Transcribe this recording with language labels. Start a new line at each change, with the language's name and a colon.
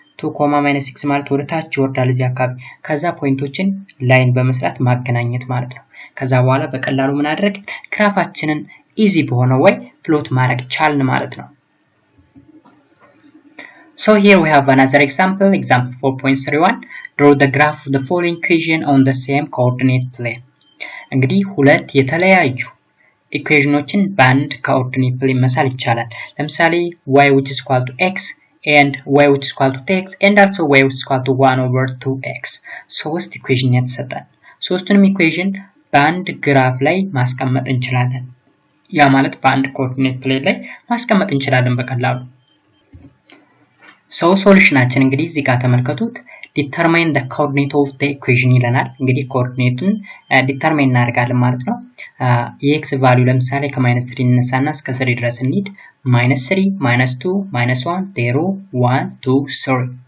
Amharic: 2, -6 ማለት ወደ ታች ይወርዳል እዚህ አካባቢ። ከዛ ፖይንቶችን ላይን በመስራት ማገናኘት ማለት ነው። ከዛ በኋላ በቀላሉ ምን አድርግ ግራፋችንን ኢዚ በሆነ ወይ ፕሎት ማድረግ ቻልን ማለት ነው።
English: So here we have another example 4.31. Draw the graph of the following equation on the same coordinate plane.
Amharic: እንግዲህ ሁለት የተለያዩ ኢኩዌሽኖችን በአንድ ኮኦርዲኔት ፕሌን መሳል ይቻላል። ለምሳሌ
English: y which is equal to x and y which is equal to x and also y which is equal to 1/2x.
Amharic: ሶስት ኢኩዌሽን የተሰጠን ሶስቱንም ኢኩዌሽን በአንድ ግራፍ ላይ ማስቀመጥ እንችላለን። ያ ማለት በአንድ ኮኦርዲኔት ፕሌን ላይ ማስቀመጥ እንችላለን በቀላሉ። ሶሉሽናችን እንግዲህ እዚህ ጋር ተመልከቱት።
English: determine the coordinate of the equation
Amharic: ይለናል። እንግዲህ ኮኦርዲኔቱን ዲተርማይን እናደርጋለን ማለት ነው። የx ቫልዩ ለምሳሌ ከ-3 እንነሳና እስከ 3 ድረስ እንሂድ። -3 -2 -1 0 1 2 3